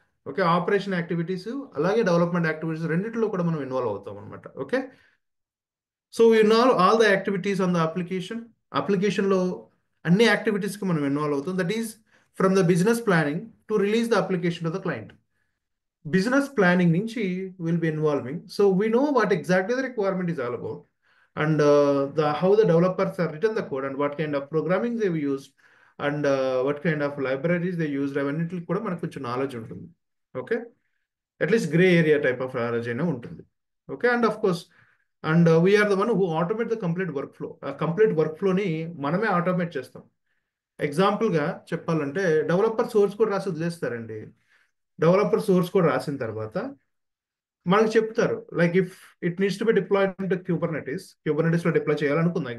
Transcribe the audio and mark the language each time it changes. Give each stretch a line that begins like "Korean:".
Telugu: Okay, operation activities అలాగే development activities రెండింటిలో కూడా మనం ఇన్వాల్వ్ అవుతాం అనమాట.
English: okay, so we know all the activities on the అప్లికేషన్లో
Telugu: అన్ని యాక్టివిటీస్కి మనం ఇన్వాల్వ్ అవుతాం.
English: That is from the business planning to release the application to the client. business planning నుంచి will be involving. So we know what exactly the requirement is all about, and the how the developers are written the code and what kind of programming they've used, and what kind of libraries they used
Telugu: అవన్నిటికి కూడా మనకు కొంచెం knowledge ఉంటుంది. Okay, at least grey area type of knowledge అయినా ఉంటుంది.
English: Okay, and of course and we're the one who automate the complete work flow.
Telugu: ఆ complete work ఫ్లోని మనమే automate చేస్తాం. ఎగ్జాంపుల్గా చెప్పాలంటే డెవలపర్ సోర్స్ కోడ్ రాసి వదిలేస్తారండి. డెవలపర్ సోర్స్ కోడ్ రాసిన తర్వాత మనకు చెప్తారు,
English: like if it needs to be deployed into
Telugu: Kubernetes లో డిప్లాయ్ చేయాలనుకుందాం.